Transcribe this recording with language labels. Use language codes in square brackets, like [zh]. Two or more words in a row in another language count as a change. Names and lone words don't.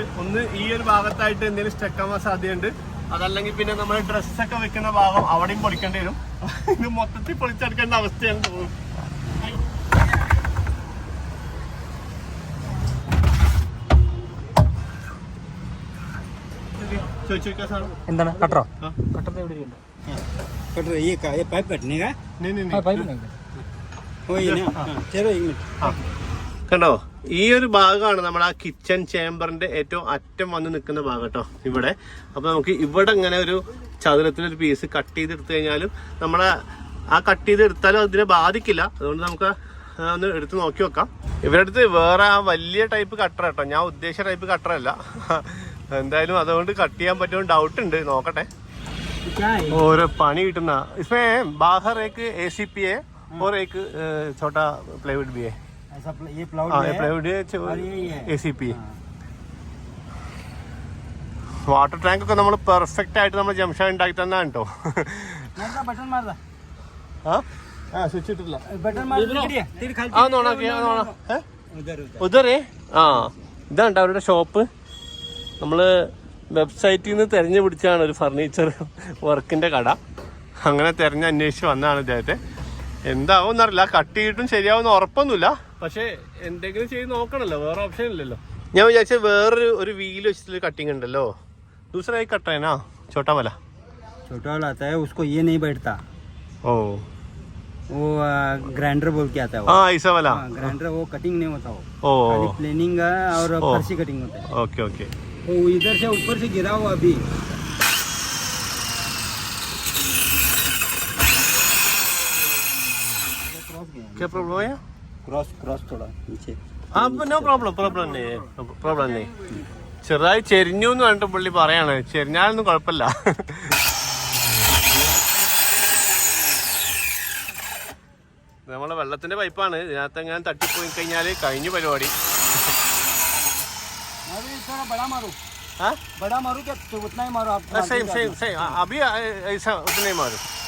[ml] ഒന്ന് ഈ ഒരു ഭാഗത്തായിട്ട് എന്തെങ്കിലും സ്റ്റെക്കാവാൻ സാധ്യതയുണ്ട്. അതല്ലെങ്കിൽ പിന്നെ നമ്മൾ ഡ്രസ്സൊക്കെ വെക്കുന്ന ഭാഗം അവിടെയും പൊളിക്കേണ്ടി വരും. ഇത് മൊത്തത്തിൽ പൊളിച്ചെടുക്കേണ്ട അവസ്ഥയാണ് തോന്നുന്നു. എന്താണ് കട്ടറോ? കട്ടർ എവിടെയുണ്ട്? [hi] कटर ये का ये पाइप कटने का? नहीं पाइप नहीं ओ ये ना चलो 1 मिनट. [ml] കണ്ടോ, ഈ ഒരു ഭാഗമാണ് നമ്മുടെ ആ കിച്ചൺ ചേംബറിന്റെ ഏറ്റവും അറ്റം വന്ന് നിൽക്കുന്ന ഭാഗം കേട്ടോ ഇവിടെ. അപ്പൊ നമുക്ക് ഇവിടെ ഇങ്ങനെ ഒരു ചതുരത്തിലൊരു പീസ് കട്ട് ചെയ്തെടുത്തു കഴിഞ്ഞാലും നമ്മളെ ആ കട്ട് ചെയ്തെടുത്താലും അതിനെ ബാധിക്കില്ല. അതുകൊണ്ട് നമുക്ക് ഒന്ന് എടുത്ത് നോക്കി വെക്കാം. ഇവരുടെ അടുത്ത് വേറെ ആ വലിയ [en] type cutter [ml] കേട്ടോ, ഞാൻ ഉദ്ദേശിച്ച ടൈപ്പ് കട്ടറല്ല. എന്തായാലും അതുകൊണ്ട് കട്ട് ചെയ്യാൻ പറ്റുമോ ഡൗട്ട് ഉണ്ട്, നോക്കട്ടെ. ഓരോ പണി കിട്ടുന്ന [hi] इसमें बाहर एक ACP है और एक छोटा प्लाईवुड भी है. ये प्लाईवुड है ACP. [en] water tank [ml] ഒക്കെ നമ്മൾ പെർഫെക്റ്റ് ആയിട്ട് നമ്മൾ ജംഷ ഉണ്ടാക്കി തന്നാണ് കേട്ടോ. സ്വിച്ച് ഇട്ടില്ല. ഉദരേ ആ ഇതാണ് അവരുടെ ഷോപ്പ്. നമ്മള് വെബ്സൈറ്റിൽ നിന്ന് തെരഞ്ഞു പിടിച്ചാണ് ഒരു ഫർണിച്ചർ വർക്കിന്റെ കട. അങ്ങനെ തെരഞ്ഞ് അന്വേഷിച്ച് വന്നതാണ് ഇദ്ദേഹത്തെ. എന്താവും എന്നറിയില്ല, കട്ട് ചെയ്തിട്ടും ശരിയാവുന്ന ഉറപ്പൊന്നുമില്ല. പക്ഷെ എന്തെങ്കിലും ചെയ്ത് നോക്കണല്ലോ, വേറെ ഓപ്ഷൻ ഇല്ലല്ലോ. ഞാൻ വിചാരിച്ച വേറൊരു ഒരു വീല് വെച്ചിട്ടുള്ള കട്ടിങ് ഉണ്ടല്ലോ. [hi] दूसरा एक कट है ना, छोटा वाला आता है, उसको ये नहीं बैठता. ओ वो ग्राइंडर बोल के आता है. हाँ ऐसा वाला ग्राइंडर, वो कटिंग नहीं होता. वो ओ प्लेनिंग और फर्शी कटिंग होता है. ओके ओके. वो इधर से ऊपर से गिरा हुआ अभी. क्या प्रॉब्लम है? क्रॉस थोड़ा नीचे. हाँ [en] no problem [hi] नहीं. [ml] ചെറുതായി ചെരിഞ്ഞു എന്ന് പറഞ്ഞിട്ട് പുള്ളി പറയാണ്. ചെരിഞ്ഞാലൊന്നും കുഴപ്പമില്ല. നമ്മളെ വെള്ളത്തിന്റെ പൈപ്പാണ്. ഇതിനകത്ത് എങ്ങനെ തട്ടിപ്പോയി കഴിഞ്ഞാല് കഴിഞ്ഞു പരിപാടി. അഭി ഉത്തനെ മാറും.